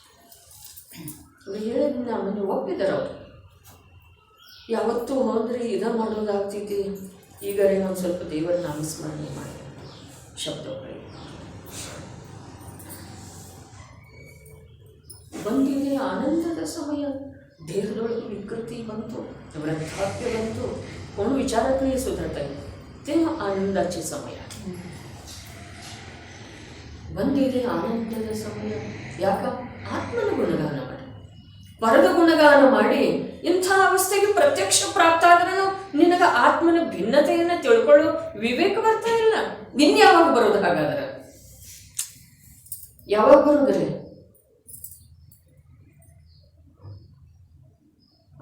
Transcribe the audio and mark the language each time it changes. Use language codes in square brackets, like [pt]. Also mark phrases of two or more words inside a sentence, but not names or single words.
[kn] ಹೇಳಿದ ನಮ್ಮನ್ನು ಒಪ್ಪಿದಾರವ್ರು. ಯಾವತ್ತೂ ಹೋದ್ರೆ ಇದ ಮಾಡೋದಾಗ್ತೈತಿ. ಈಗರೇ ಒಂದು ಸ್ವಲ್ಪ ದೇವರ ನಾಮಸ್ಮರಣೆ ಮಾಡಿ ಶಬ್ದಗಳು ಬಂದಿದೆ ಆನಂದದ ಸಮಯ. ದೇಹದೊಳಗೆ ವಿಕೃತಿ ಬಂತು, ವೃದ್ಧಾಪ್ಯ ಬಂತು, [mr] कोण विचारत नाही सुधारता तेव्हा आनंदाचे समय [kn] ಬಂದಿದೆ ಆನಂದದ ಸಮಯ. ಯಾಕ? ಆತ್ಮನ ಗುಣಗಾನ ಮಾಡಿ, ಪರದ ಗುಣಗಾನ ಮಾಡಿ ಇಂಥ ಅವಸ್ಥೆಗೆ ಪ್ರತ್ಯಕ್ಷ ಪ್ರಾಪ್ತ ಆದ್ರೂ ನಿನಗೆ ಆತ್ಮನ ಭಿನ್ನತೆಯನ್ನು ತಿಳ್ಕೊಳ್ಳೋ ವಿವೇಕ ಬರ್ತಾ ಇಲ್ಲ. ಇನ್ಯಾವಾಗ ಬರೋದು? ಹಾಗಾದ್ರೆ ಯಾವಾಗ ಬರೋದ್ರಿ?